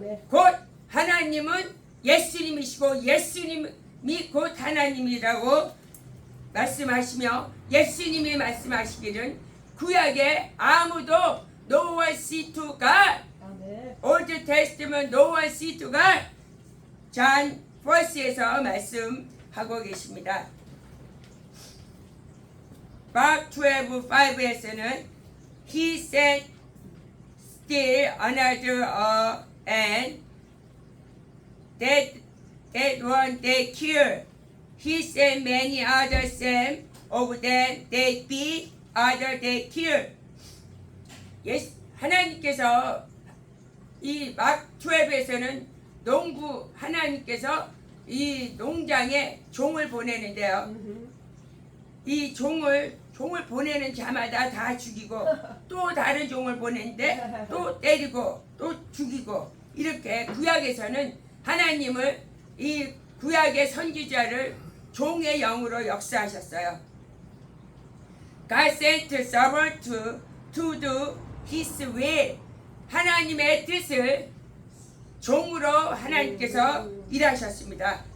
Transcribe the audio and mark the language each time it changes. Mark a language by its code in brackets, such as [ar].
[ko] 곧 하나님은 예수님이시고 예수님이 곧 하나님이라고 말씀하시며, 예수님이 말씀하시기를 구약에 아무도 [en] no one see to God, Old Testament no one see to God, John 1 [ko] 에서 말씀하고 계십니다. [en] Mark 12:5에서는 He sent still another and that one they killed. He sent many others, some of them they beat, others they killed. [ko] 하나님께서 이 마크 12에서는 농부 하나님께서 이 농장에 종을 보내는데요. 이 종을 보내는 자마다 다 죽이고 또 다른 종을 보내는데 또 때리고 또 죽이고, 이렇게 구약에서는 하나님을, 이 구약의 선지자를 종의 영으로 역사하셨어요. [en] God sent a servant to do his will. [ko] 하나님의 뜻을 종으로 하나님께서 일하셨습니다.